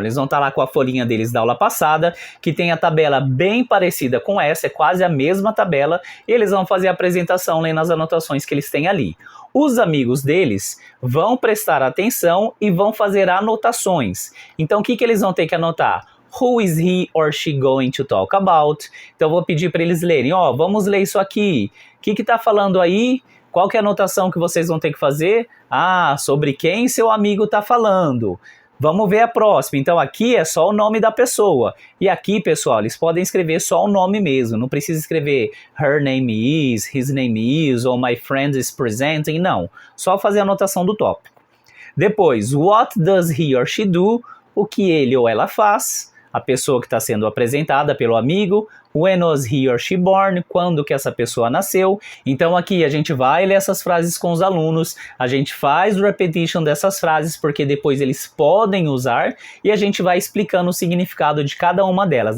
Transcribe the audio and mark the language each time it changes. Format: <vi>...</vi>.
<pt>Eles vão estar lá com a folhinha deles da aula passada, que tem a tabela bem parecida com essa, é quase a mesma tabela, e eles vão fazer a apresentação lendo as anotações que eles têm ali. Os amigos deles vão prestar atenção e vão fazer anotações. Então, o que eles vão ter que anotar?</pt> <en>Who is he or she going to talk about?</en> <pt>Então, eu vou pedir para eles lerem. Vamos ler isso aqui. O que está falando aí? Qual que é a anotação que vocês vão ter que fazer? Sobre quem seu amigo está falando. Vamos ver a próxima. Então, aqui é só o nome da pessoa. E aqui, pessoal, eles podem escrever só o nome mesmo. Não precisa escrever</pt> <en>her name is, his name is,</en> <pt>ou</pt> <en>my friend is presenting.</en> <pt>Não. Só fazer a anotação do tópico. Depois,</pt> <en>what does he or she do?</en> <pt>O que ele ou ela faz. A pessoa que está sendo apresentada pelo amigo.</pt> <en>When was he or she born?</en> <pt>Quando que essa pessoa nasceu? Então aqui a gente vai ler essas frases com os alunos, a gente faz o repetition dessas frases porque depois eles podem usar e a gente vai explicando o significado de cada uma delas.</pt>